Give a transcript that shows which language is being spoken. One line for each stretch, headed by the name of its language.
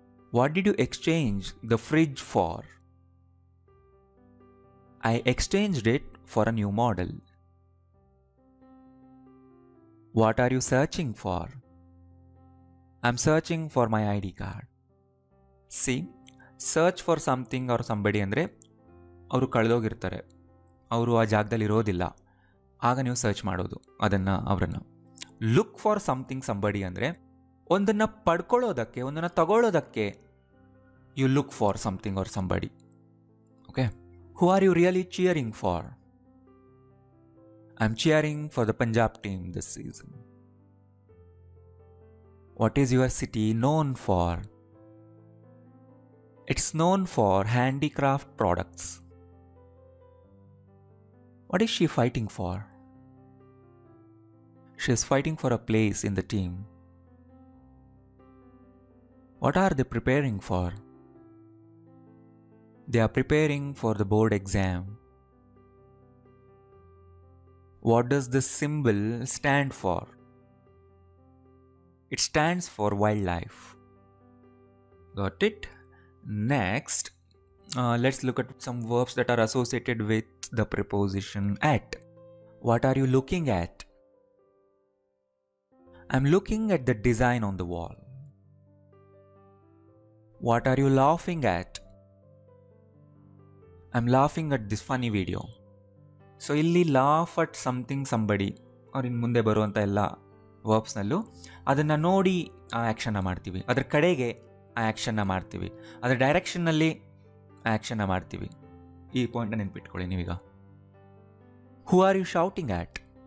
English: What did you exchange the fridge for? I exchanged it for a new model. What are you searching for? I'm searching for my ID card. See, search for something or somebody
Kannada: ಅಂದರೆ ಅವರು ಕಳೆದೋಗಿರ್ತಾರೆ, ಅವರು ಆ ಜಾಗದಲ್ಲಿ ಇರೋದಿಲ್ಲ, ಆಗ ನೀವು search ಮಾಡೋದು ಅದನ್ನು ಅವರನ್ನು.
English: look for something somebody
Kannada: ಅಂದರೆ ಒಂದನ್ನು ಪಡ್ಕೊಳ್ಳೋದಕ್ಕೆ, ಒಂದನ್ನು ತಗೊಳ್ಳೋದಕ್ಕೆ
English: You look for something or somebody. Okay. Who are you really cheering for? I am cheering for the Punjab team this season. What is your city known for? It's known for handicraft products. What is she fighting for? She is fighting for a place in the team. What are they preparing for? They are preparing for the board exam. What does this symbol stand for? It stands for wildlife. Got it? Next, let's look at some verbs that are associated with the preposition at. What are you looking at? I'm looking at the design on the wall. What are you laughing at? I'm laughing at this funny video.
Kannada: So ಇಲ್ಲಿ
English: laugh at something somebody or in
Kannada: ಮುಂದೆ ಬರುವಂಥ ಎಲ್ಲ ವರ್ಬ್ಸ್ನಲ್ಲೂ ಅದನ್ನು ನೋಡಿ ಆ ಆ್ಯಕ್ಷನ್ನ ಮಾಡ್ತೀವಿ, ಅದ್ರ ಕಡೆಗೆ ಆ ಆ್ಯಕ್ಷನ್ನ ಮಾಡ್ತೀವಿ, ಅದರ ಡೈರೆಕ್ಷನ್ನಲ್ಲಿ ಆ ಆ್ಯಕ್ಷನ್ನ ಮಾಡ್ತೀವಿ. ಈ ಪಾಯಿಂಟ್ನ ನೆನ್ಪಿಟ್ಕೊಳ್ಳಿ ನೀವೀಗ.
English: Who are you shouting at?